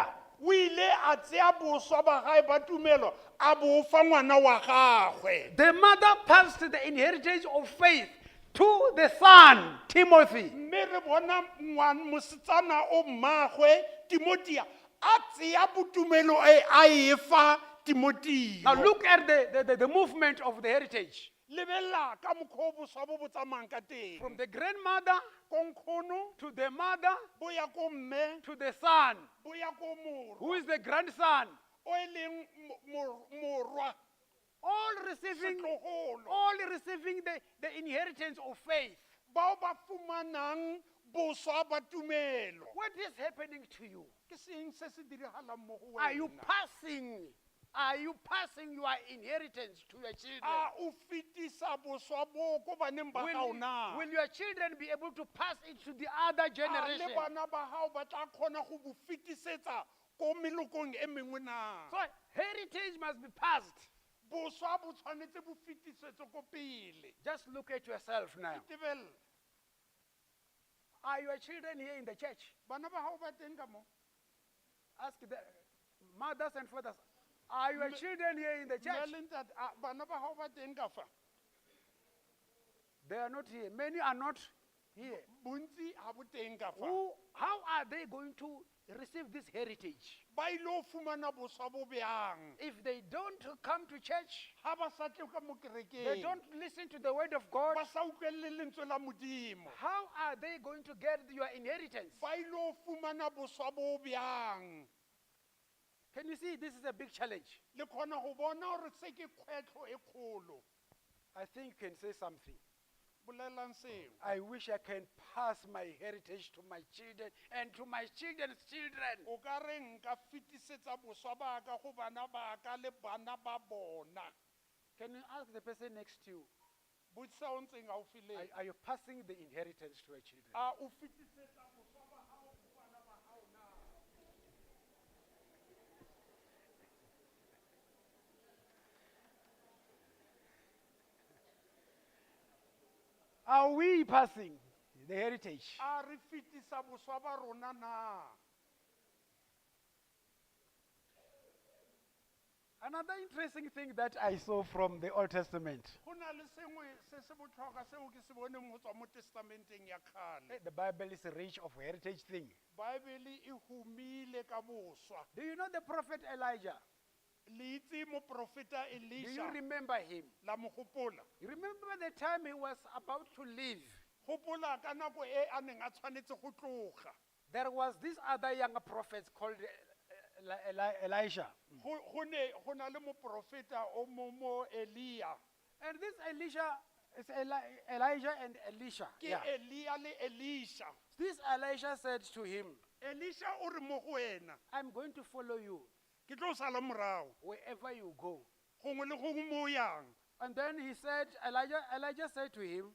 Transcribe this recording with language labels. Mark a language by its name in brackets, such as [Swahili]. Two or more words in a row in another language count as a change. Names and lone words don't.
[Tswana] O ile a tseya boswa ba gae ba tumelo a bo fa ngwana wa gagwe. [English] The mother passed the inheritance of faith to the son, Timothy. [Tswana] Mme re bona mosetsana o mmagwe Timotea a tseya botumelo a e fa Timoteo. [English] Now look at the movement of the heritage. [Tswana] Lebella ka mokgwa o boswa bo bo tsamayang ka teng. [English] From the grandmother [Tswana] Ko nkgono, [English] to the mother [Tswana] bo ya ko mme, [English] to the son, [Tswana] bo ya ko morwa. [English] who is the grandson. [Tswana] O e leng morwa. [English] All receiving the inheritance of faith. [Tswana] Bao ba fumanang boswa ba tumelo. [English] What is happening to you? [Tswana] Ke seng se se diragalang mo go [English] Are you [Tswana] wena? [English] passing your inheritance to your children? [Tswana] A o fetisa boswa bo ko baneng ba gago na? [English] Will your children be able to pass it to the other [Tswana] A [English] generation? [Tswana] le bana ba gago ba tla kgona go bo fetisetsa ko melokong e mengwe na? [English] So heritage must be passed. [Tswana] Boswa bo tshwanetse bo fetisetswe ko pele. [English] Just look at yourself now. [Tswana] Tebella. [English] Are your children here in the church? [Tswana] Bana ba gago ba teng ka mo? [English] Ask the mothers and fathers. Are your children here in the church? [Tswana] Mme le ntate, bana ba gago ba teng ka fa? [English] They are not here. Many are not here. [Tswana] Bontsi ga bo teng ka fa. [English] How are they going to receive this heritage? [Tswana] Ba ile o fumana boswa bo bjang? [English] If they don't come to church, [Tswana] Ga ba sa tle ka mo [English] they [Tswana] kerekeng, [English] don't listen to the word of God, [Tswana] ba sa utlwelele lentswe la Modimo. [English] how are they going to get your inheritance? [Tswana] Ba ile o fumana boswa bo bjang? [English] Can you see this is a big challenge? [Tswana] Le kgona go bona gore se ke kgwetlho e kgolo. [English] I think you can say something. [Tswana] Bolelang seo. [English] I wish I can pass my heritage to my children and to my children's children. [Tswana] O ka re nka fetisetsa boswa ba ka go bana ba ka le bana ba bona. [English] Can you ask the person next to you, [Tswana] Botsisa o ntseng gaufi le ena. [English] are you passing the inheritance to your children? [Tswana] A o fetisetsa boswa ba gago go bana ba gago na? [English] Are we passing the heritage? [Tswana] A re fetisa boswa ba rona na? [English] Another interesting thing that I saw from the Old Testament, [Tswana] Go na le sengwe se se botlhokwa seo ke se boneng go tswa mo testamenteng ya kgale. [English] the Bible is rich of heritage thing. [Tswana] Baebele e humile ka boswa. [English] Do you know the prophet Elijah? [Tswana] Le itse moprofeta [English] Do you [Tswana] Elisha [English] remember him? [Tswana] la mo gopola. [English] You remember the time he was about to leave? [Tswana] Gopola ka nako e a neng a tshwanetse go tloga. [English] There was this other younger prophet called Elisha. [Tswana] Go na le moprofeta o mo Elia. [English] And this Elisha is Elijah and Elisha. [Tswana] Ke [English] Yeah. [Tswana] Elia le Elisha. [English] This Elisha said to him, [Tswana] Elisha o re mo go wena, [English] I'm going to follow you [Tswana] ke tlo sala morago. [English] wherever you go. [Tswana] Gongwe le gongwe mo o yang. [English] And then he said, Elijah said to him,